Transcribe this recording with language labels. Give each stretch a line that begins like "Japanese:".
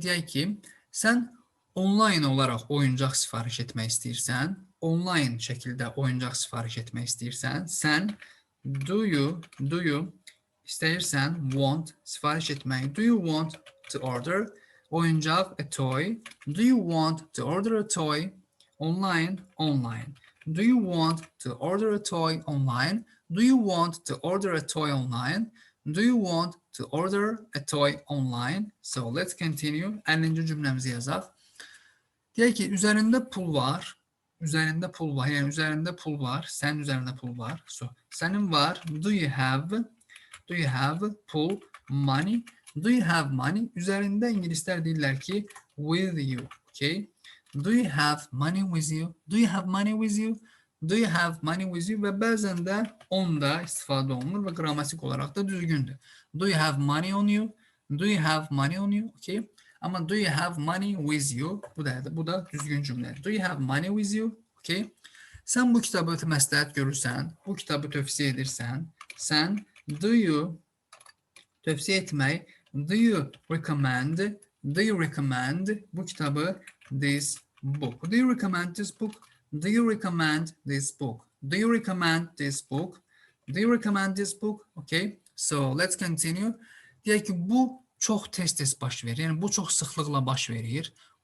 Azerbaijani: Deyək ki, sən onlayn olaraq oyuncaq sifariş etmək istəyirsən, onlayn şəkildə oyuncaq sifariş etmək istəyirsən, sən
English: do you
Azerbaijani: istəyirsən, want sifariş etmək.
English: Do you want to order oyuncaq, a toy? Do you want to order a toy? Online. Do you want to order a toy online? Do you want to order a toy online? Do you want to order a toy online? So let's continue.
Azerbaijani: 50-ci cümləmizi yazaq. Deyək ki, üzərində pul var. Yəni üzərində pul var. Sənin üzərində pul var.
English: So,
Azerbaijani: sənin var.
English: Do you have pull, money? Do you have money?
Azerbaijani: Üzərində ingilislər deyirlər ki, with you. Okay?
English: Do you have money with you? Do you have money with you? Do you have money with you?
Azerbaijani: Və bəzən də onda istifadə olunur və qrammatik olaraq da düzgündür.
English: Do you have money on you? Do you have money on you? Okay? Amma do you have money with you?
Azerbaijani: Bu da düzgün cümlədir.
English: Do you have money with you? Okay?
Azerbaijani: Sən bu kitabı məsləhət görürsən, bu kitabı tövsiyə edirsən, sən do you tövsiyə etmək,
English: do you recommend
Azerbaijani: bu kitabı,
English: this book. Do you recommend this book? Do you recommend this book? Do you recommend this book? Do you recommend this book? Okay, so let's continue.
Azerbaijani: Deyək ki, bu çox tez-tez baş verir. Yəni, bu çox sıxlıqla baş verir.